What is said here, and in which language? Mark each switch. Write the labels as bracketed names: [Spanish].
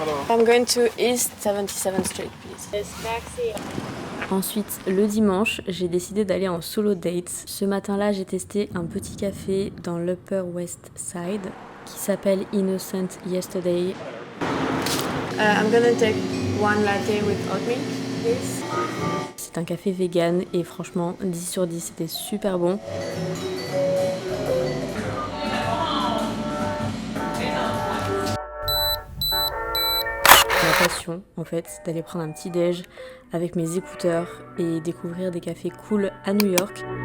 [English] I'm going to East 77th Street, please. [French] Ensuite, le dimanche, j'ai décidé d'aller en solo date. Ce matin-là, j'ai testé un petit café dans l'Upper West Side qui s'appelle Innocent Yesterday. [English] I'm gonna take one latte with oat milk, please. [French] C'est un café vegan et franchement, 10 sur 10, c'était super bon. Ma passion, en fait, d'aller prendre un petit déj avec mes écouteurs et découvrir des cafés cool à New York.